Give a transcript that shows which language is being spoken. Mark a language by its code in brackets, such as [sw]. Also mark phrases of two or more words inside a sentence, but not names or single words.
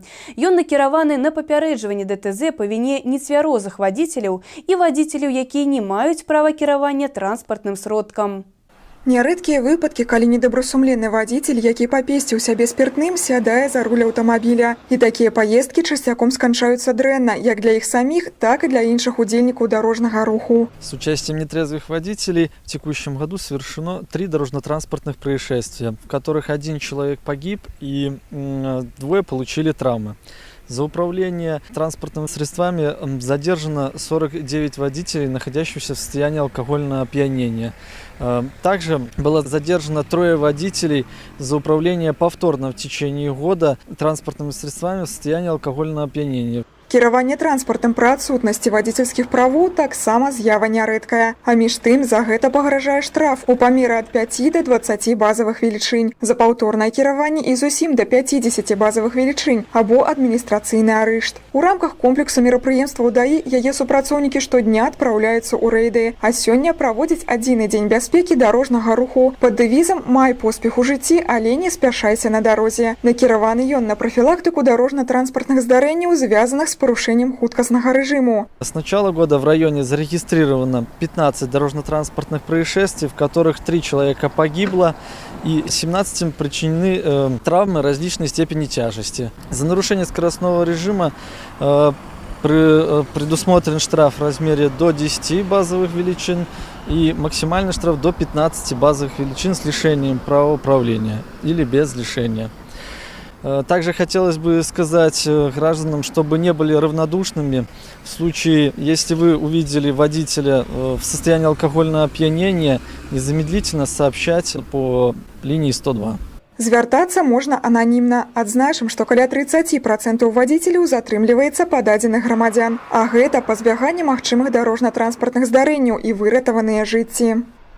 [be] Ён накіраваны на папярэджванне ДТЗ па віне нецвярозых вадзіцеляў і вадзіцеляў, якія не маюць права кіравання транспартным сродкам. Нярэдкія выпадкі, калі недобрасумленны вадзіцель, які папесціў сябе спіртным, сядае за руль аўтамабіля. І такія паездкі часцяком сканчаюцца дрэнна, як для іх самих, так и для іншых удзельнікаў дорожнага руху. [ru] С участием нетрезвых водителей в текущем году совершено 3 дорожно-транспортных происшествия, в которых 1 человек погиб и 2 получили травмы. За управление транспортными средствами задержано 49 водителей, находящихся в состоянии алкогольного опьянения. Также было задержано 3 водителей за управление повторно в течение года транспортными средствами в состоянии алкогольного опьянения. [be] Кіраванне транспартам пры адсутнасці вадзіцельскіх правоў таксама з'ява нярэдкая. А між тым за гэта пагражае штраф у памеры ад 5 до 20 базавых велічынь, за паўторнае кіраванне і зусім до 50 базавых велічынь або адміністрацыйны арышт. У рамках комплексу мерапрыемстваў ДАІ яе супрацоўнікі штодня адпраўляюцца ў рэйды, а сёння праводзяць адзіны дзень бяспекі дарожнага руху пад дэвізам «Май поспех у жыцці, але не спяшайся на дарозе». Накіраваны ён на прафілактыку дарожна-транспартных здарэнняў, звязаных з порушением хуткостного режима. [ru] С начала года в районе зарегистрировано 15 дорожно-транспортных происшествий, в которых 3 человека погибло и 17 причинены травмы различной степени тяжести. За нарушение скоростного режима предусмотрен штраф в размере до 10 базовых величин и максимальный штраф до 15 базовых величин с лишением права управления или без лишения. Также хотелось бы сказать гражданам, чтобы не были равнодушными в случае, если вы увидели водителя в состоянии алкогольного опьянения, незамедлительно сообщать по линии 102. [be] Звяртацца можна ананімна. Адзначым, што каля 30% вадзіцеляў затрымліваецца па дадзеных грамадзян. А гэта па збяганні магчымых дарожна-транспартных здарэнняў і выратаваныя жыцці.